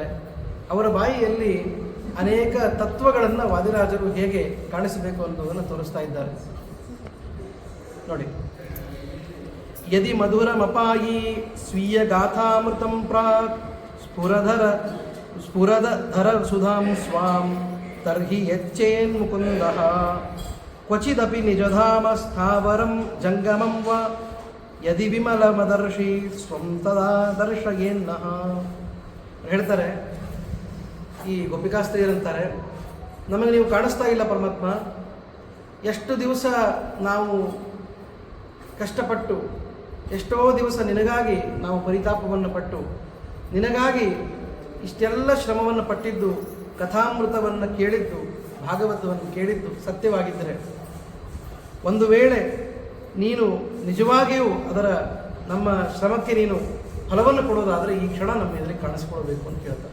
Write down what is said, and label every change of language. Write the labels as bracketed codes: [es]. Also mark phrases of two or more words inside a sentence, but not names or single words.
[kn] ಅವರ ಬಾಯಿಯಲ್ಲಿ ಅನೇಕ ತತ್ವಗಳನ್ನು ವಾದಿರಾಜರು ಹೇಗೆ ಕಾಣಿಸಬೇಕು ಅನ್ನೋದನ್ನು ತೋರಿಸ್ತಾ ಇದ್ದಾರೆ ನೋಡಿ. [sa] ಯದಿ ಮಧುರಮಪಾಯಿ ಸ್ವೀಯ ಗಾಥಾಮೃತಂ ಪ್ರಾಕ್ ಸ್ಫುರಧರ ಸುಧಾಂ ಸ್ವಾಂ ತರ್ಹಿ ಯಚ್ಚೇನ್ ಮುಕುಂದಃ ಕ್ವಚಿದಪಿ ನಿಜಧಾಮ ಸ್ಥಾವರಂ ಜಂಗಮಂ ವಾ ಯದಿ ವಿಮಲಮದರ್ಶಿ ಸ್ವಂ ತದಾ ದರ್ಶಯೇನ್ನಃ. [kn] ಹೇಳ್ತಾರೆ ಈ ಗೋಪಿಕಾಸ್ತ್ರೀಯರಂತಾರೆ, ನಮಗೆ ನೀವು ಕಾಣಿಸ್ತಾ ಇಲ್ಲ ಪರಮಾತ್ಮ. ಎಷ್ಟು ದಿವಸ ನಾವು ಕಷ್ಟಪಟ್ಟು, ಎಷ್ಟೋ ದಿವಸ ನಿನಗಾಗಿ ನಾವು ಪರಿತಾಪವನ್ನು ಪಟ್ಟು, ನಿನಗಾಗಿ ಇಷ್ಟೆಲ್ಲ ಶ್ರಮವನ್ನು ಪಟ್ಟಿದ್ದು, ಕಥಾಮೃತವನ್ನು ಕೇಳಿದ್ದು, ಭಾಗವತವನ್ನು ಕೇಳಿದ್ದು ಸತ್ಯವಾಗಿದ್ದರೆ, ಒಂದು ವೇಳೆ ನೀನು ನಿಜವಾಗಿಯೂ ಅದರ ನಮ್ಮ ಶ್ರಮಕ್ಕೆ ನೀನು ಫಲವನ್ನು ಕೊಡೋದಾದರೆ ಈ ಕ್ಷಣ ನಮ್ಮ ಎದುರಿಗೆ ಕಾಣಿಸ್ಕೊಳ್ಬೇಕು ಅಂತ ಕೇಳ್ತಾರೆ.